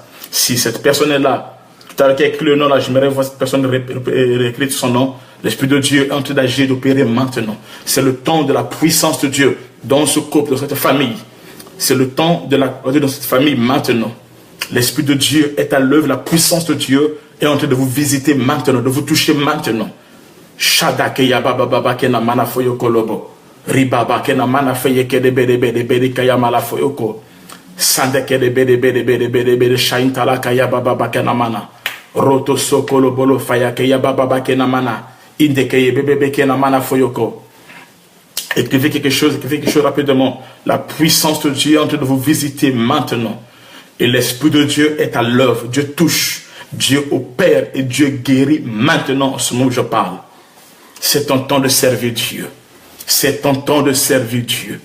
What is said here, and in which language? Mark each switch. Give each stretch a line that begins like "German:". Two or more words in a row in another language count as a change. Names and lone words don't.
French: Si cette personne est là, tout à l'heure qui a écrit le nom là, j'aimerais voir cette personne réécrire son nom. L'Esprit de Dieu est en train d'agir, d'opérer maintenant. C'est le temps de la puissance de Dieu dans ce couple, dans cette famille. C'est le temps de la dans cette famille maintenant. L'Esprit de Dieu est à l'œuvre, la puissance de Dieu est en train de vous visiter maintenant, de vous toucher maintenant. Shadake yababa baba kena mana foyo kolobo. Ribaba kena mana feye kede bede bede bede kaya mala foyoko. Sande kede bede bede bede bede bede shaintala kaya baba kena mana. Roto sokolo bolo faya kaya baba kena mana. Inde kaya bebe kena mana foyoko. Écrivez quelque chose rapidement. La puissance de Dieu est en train de vous visiter maintenant. Et l'Esprit de Dieu est à l'œuvre. Dieu touche, Dieu opère et Dieu guérit maintenant en ce moment où je parle. C'est ton temps de servir Dieu. C'est ton temps de servir Dieu.